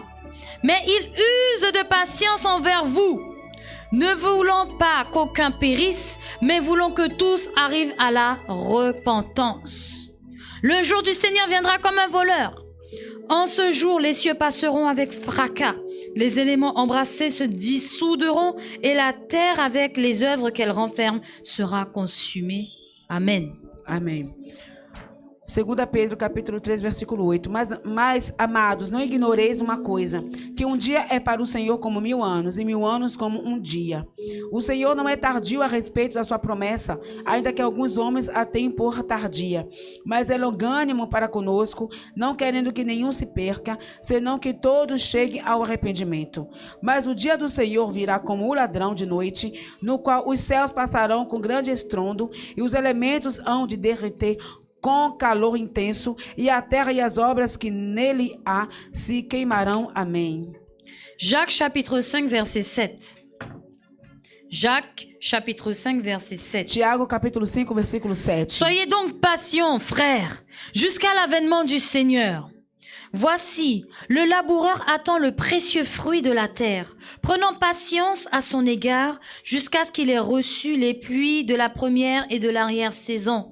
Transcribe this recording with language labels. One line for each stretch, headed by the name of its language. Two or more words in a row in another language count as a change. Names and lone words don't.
French: Mais il use de patience envers vous, ne voulant pas qu'aucun périsse, mais voulant que tous arrivent à la repentance. Le jour du Seigneur viendra comme un voleur. En ce jour, les cieux passeront avec fracas, les éléments embrassés se dissoudront et la terre avec les œuvres qu'elle renferme sera consumée. Amen.
Portuguese: Amém. 2 Pedro, capítulo 3, versículo 8. Mas, amados, não ignoreis uma coisa, que um dia é para o Senhor como 1000 anos, e 1000 anos como um dia. O Senhor não é tardio a respeito da sua promessa, ainda que alguns homens a tenham por tardia. Mas é longânimo para conosco, não querendo que nenhum se perca, senão que todos cheguem ao arrependimento. Mas o dia do Senhor virá como o ladrão de noite, no qual os céus passarão com grande estrondo, e os elementos hão de derreter com calor intenso, e a terra e as obras que nele há se queimarão. Amém.
French: Jacques chapitre 5 verset 7. Jacques chapitre 5 verset 7.
Portuguese: Tiago capítulo 5 versículo 7.
French: Soyez donc patients, frères, jusqu'à l'avènement du Seigneur. Voici, le laboureur attend le précieux fruit de la terre, prenant patience à son égard jusqu'à ce qu'il ait reçu les pluies de la première et de l'arrière-saison.